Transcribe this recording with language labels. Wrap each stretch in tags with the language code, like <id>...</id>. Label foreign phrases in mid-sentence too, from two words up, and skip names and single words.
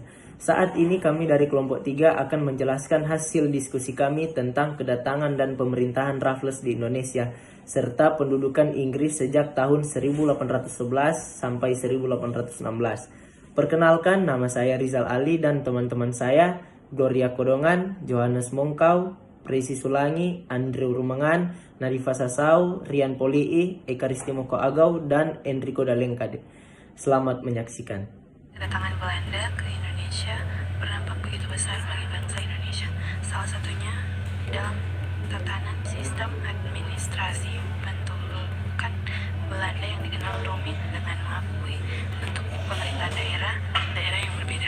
<id>Saat ini kami dari kelompok 3 akan menjelaskan hasil diskusi kami tentang kedatangan dan pemerintahan Raffles di Indonesia serta pendudukan Inggris sejak tahun 1811 sampai 1816. Perkenalkan, nama saya Rizal Ali dan teman-teman saya Gloria Kodongan, Johannes Mongkau, Presi Sulangi, Andrew Rumangan, Narifa Sasau, Rian Polii, Eka Ristimoko Agau, dan Enrico Dalengkade. Selamat menyaksikan. Kedatangan Belanda ke Indonesia berdampak begitu besar bagi bangsa Indonesia. Salah satunya dalam tatanan sistem administrasi bentukan Belanda yang dikenal rumit dengan mengakui bentuk pemerintahan daerah yang berbeda.</id>